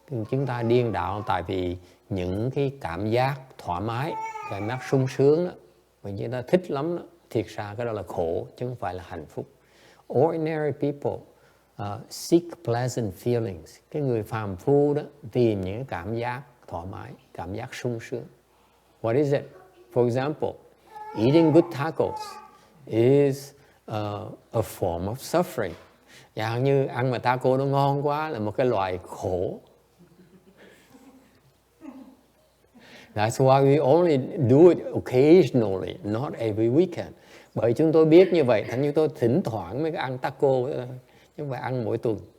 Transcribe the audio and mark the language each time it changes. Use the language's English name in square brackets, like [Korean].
[Vietnamese] Chúng ta điên đạo tại vì những cái cảm giác thoải mái, cảm giác sung sướng đó, mà chúng ta thích lắm đó, thiệt ra cái đó là khổ chứ không phải là hạnh phúc. [English] Ordinary people seek pleasant feelings. [Vietnamese] Cái người phàm phu đó tìm những cảm giác thoải mái, cảm giác sung sướng. [English] What is it? For example, eating good tacos is a form of suffering. [Vietnamese] Dạng như ăn mà taco nó ngon quá là một cái loại khổ. [English] That's why we only do it occasionally, not every weekend. [Vietnamese] Bởi chúng tôi biết như vậy, thành chúng tôi thỉnh thoảng mới ăn taco, chứ không phải ăn mỗi tuần.